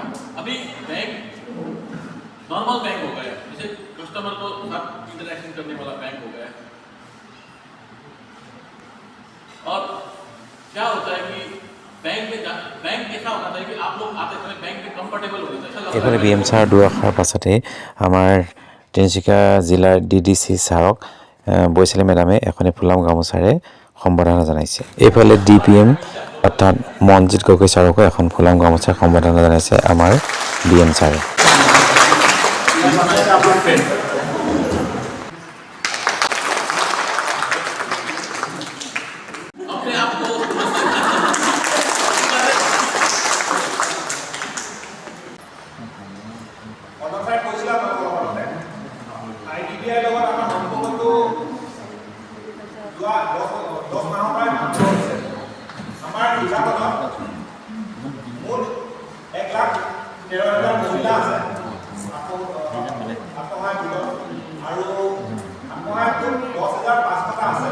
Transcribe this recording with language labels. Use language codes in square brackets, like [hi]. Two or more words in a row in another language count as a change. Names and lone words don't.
[hi] अभी बैंक नॉर्मल बैंक हो गया, जैसे कस्टमर को साथ इंटरेक्शन करने वाला बैंक हो गया। और क्या होता है कि बैंक ऐसा होना चाहिए कि आप लोग आते समय बैंक में कंफर्टेबल हो जाए। [as] এইফালে BM ছাৰ দুআষাৰ পাছতে আমাৰ তিনিচুকীয়া জিলাৰ DDC ছাৰক বৈশালী মেডামে এখনি ফুলাম গামোচাৰে সম্বৰ্ধনা জনাইছে। এইফালে DPM অৰ্থাৎ মনজিত গগৈ ছাৰকো এখন ফুলাম গামোচাৰে সম্বৰ্ধনা জনাইছে আমাৰ BM ছাৰে। [hi] अपने आप को [as] IDBI লগত আমাৰ সম্পৰ্কটো যোৱা 10 মাহৰ পৰাই ভাল হৈছে। আমাৰ জিলাখনত মুঠ 1,13,000 মহিলা আছে আত্মসহায়ক গোটত আৰু আত্মসহায়ক গোট 10,500টা আছে।